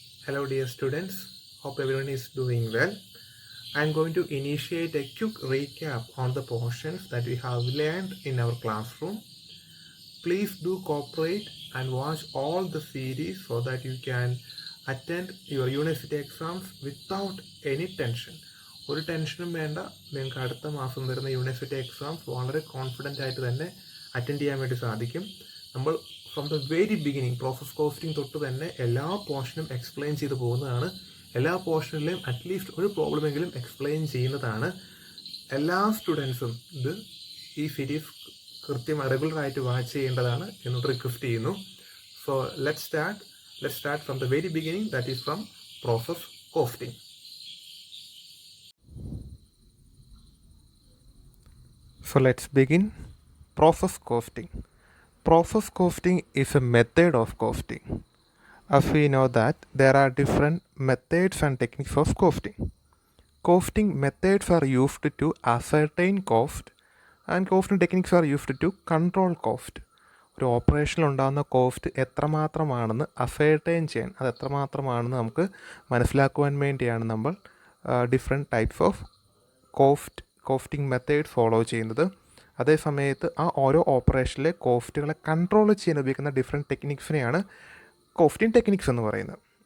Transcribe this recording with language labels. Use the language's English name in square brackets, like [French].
[English] Hello dear students, hope everyone is doing well. I am going to initiate a quick recap on the portions that we have learned in our classroom. Please do cooperate and watch all the series so that you can attend your university exams without any tension. [Malayalam] ഒരു ടെൻഷനും വേണ്ട, നിങ്ങൾക്ക് അടുത്ത മാസം വരുന്ന university exams വളരെ confident ആയിട്ട് തന്നെ അറ്റൻഡ് ചെയ്യാൻ വേണ്ടി സാധിക്കും. നമ്മൾ [English] from the very beginning [Malayalam] process costing തൊട്ട് തന്നെ എല്ലാ പോർഷനും എക്സ്പ്ലെയിൻ ചെയ്ത് പോകുന്നതാണ്. എല്ലാ പോർഷനിലെയും അറ്റ്ലീസ്റ്റ് ഒരു പ്രോബ്ലമെങ്കിലും എക്സ്പ്ലെയിൻ ചെയ്യുന്നതാണ്. എല്ലാ സ്റ്റുഡൻസും ഈ സീരീസ് കൃത്യമായി റെഗുലറായിട്ട് വാച്ച് ചെയ്യേണ്ടതാണ് എന്നോട് റിക്വസ്റ്റ് ചെയ്യുന്നു. [English] So let start from the very beginning, that is from process costing. So let's begin. Process costing. Process costing is a method of costing. As we know that there are different methods and techniques of costing. Costing methods are used to ascertain cost and costing techniques are used to control cost. [Malayalam] ഒരു ഓപ്പറേഷനിൽ ഉണ്ടാകുന്ന cost എത്രമാത്രമാണെന്ന് ascertain ചെയ്യാൻ, അത് എത്രമാത്രമാണെന്ന് നമുക്ക് മനസ്സിലാക്കുവാൻ വേണ്ടിയാണ് നമ്മൾ different types of costing method follow ചെയ്യുന്നത്. അതേ സമയത്ത് ആ ഓരോ ഓപ്പറേഷനിലെ കോസ്റ്റുകളെ കൺട്രോൾ ചെയ്യാൻ ഉപയോഗിക്കുന്ന ഡിഫറെൻറ്റ് ടെക്നിക്സിനെയാണ് കോസ്റ്റിംഗ് ടെക്നിക്സ് എന്ന് പറയുന്നത്.